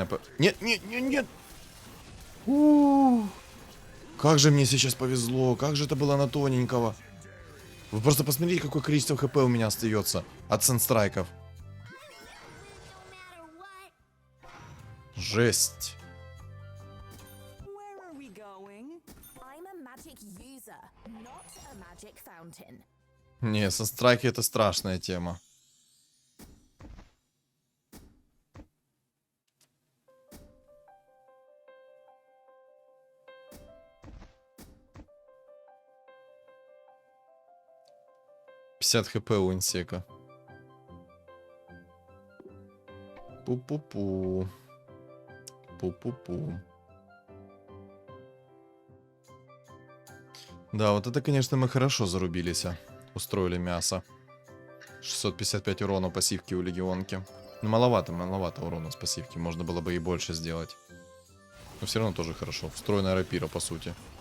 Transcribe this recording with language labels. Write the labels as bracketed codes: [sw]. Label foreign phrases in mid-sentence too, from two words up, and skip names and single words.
[ru] Нет, нет, нет, нет! Как же мне сейчас повезло, как же это было на тоненького. Вы просто посмотрите, какое количество хп у меня остается от санстрайков. Жесть. [en] Where are we going? I'm a magic user, not a magic fountain. [ru] Не, санстрайки это страшная тема. хп у инсека. Пу-пу-пу. Пу-пу-пу. Да, вот это, конечно, мы хорошо зарубились. Устроили мясо. 655 урона пассивки у легионки. Ну, маловато урона с пассивки. Можно было бы и больше сделать. Но все равно тоже хорошо. Встроенная рапира, по сути.